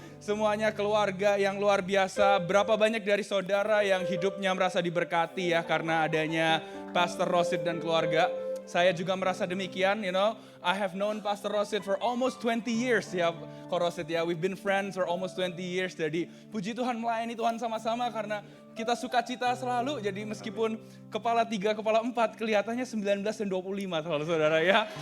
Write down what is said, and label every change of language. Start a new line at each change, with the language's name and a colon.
Indonesian: Semuanya keluarga yang luar biasa. Berapa banyak dari saudara yang hidupnya merasa diberkati ya karena adanya Pastor Rosit dan keluarga. Saya juga merasa demikian,
English: you know. I have known Pastor Rosit for almost 20 years ya, Ko Rosit ya. We've been friends for almost 20 years.
Indonesian: Jadi puji Tuhan melayani Tuhan sama-sama karena kita sukacita selalu. Jadi meskipun kepala 3, kepala 4 kelihatannya 19 dan 25 saudara ya.